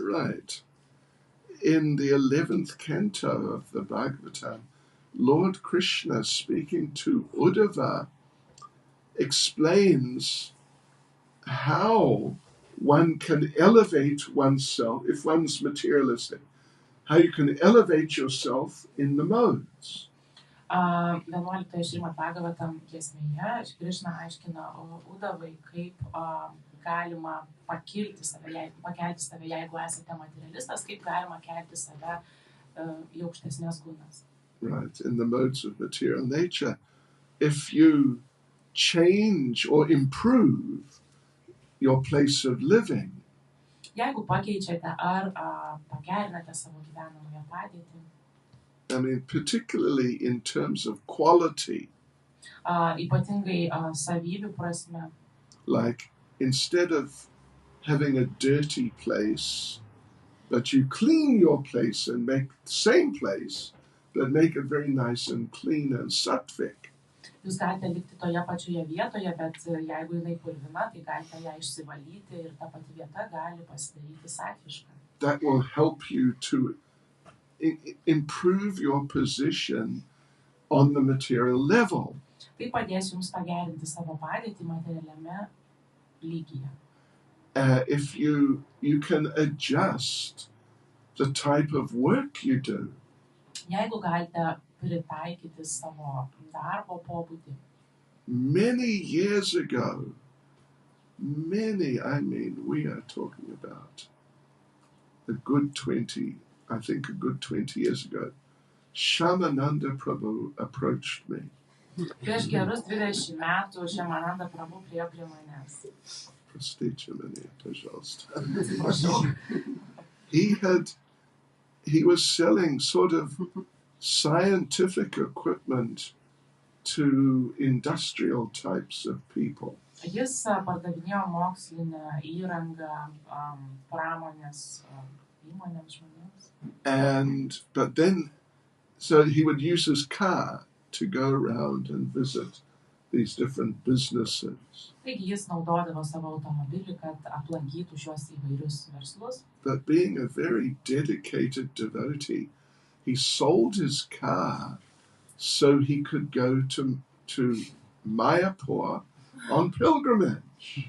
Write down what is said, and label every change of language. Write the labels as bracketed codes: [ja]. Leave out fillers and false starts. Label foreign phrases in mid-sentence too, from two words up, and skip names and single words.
[en] Right. In the 11th canto of the Bhagavatam, Lord Krishna, speaking to Uddhava, explains how one can elevate oneself if one's materialistic, how you can elevate yourself in the modes. [lt] 11 Šrimad Bhagavatam giesmėje Krishna aiškina Uddhavai, kaip galima pakelti save, jeigu esate materialistas, kaip galima kelti save į aukštesnės gunas. [en] Right, in the modes of material nature. If you change or improve your place of living, [lt] Jeigu pakeičiate ar pagerinate savo gyvenamąją padėtį, [en] I mean, particularly in terms of quality, [lt] ypatingai savybių prasme, [en] like instead of having a dirty place, but you clean your place and make the same place, but make it very nice and clean and sattvic. [lt] jūs galite likti toje pačioje vietoje, bet jeigu jinai purvina, tai galite ją išsivalyti ir ta pati vieta gali pasidaryti satvišką. [en] That will help you to improve your position on the material level. [lt] Tai padės jums pagerinti savo padėtį materialiame lygyje. [en] If you can adjust the type of work you do. [lt] Jeigu galite pritaikyti savo darbo pobūdį. [en] Many years ago, we are talking about a good 20 years ago, Shamananda Prabhu approached me. [lt] Prieš gerus 20 metų Shamananda Prabhu priėjo prie manęs. [ru] Простите меня, пожалуйста. [en] He was selling sort of scientific equipment to industrial types of people. [lt] Jis pardavinėjo mokslinę įrangą pramonės įmonėms žmonėms. [en] But then, so he would use his car to go around and visit these different businesses. [lt] Taigi jis naudodavo savo automobilį, kad aplankytų šios įvairius verslus. [en] But being a very dedicated devotee, he sold his car so he could go to Mayapur on pilgrimage.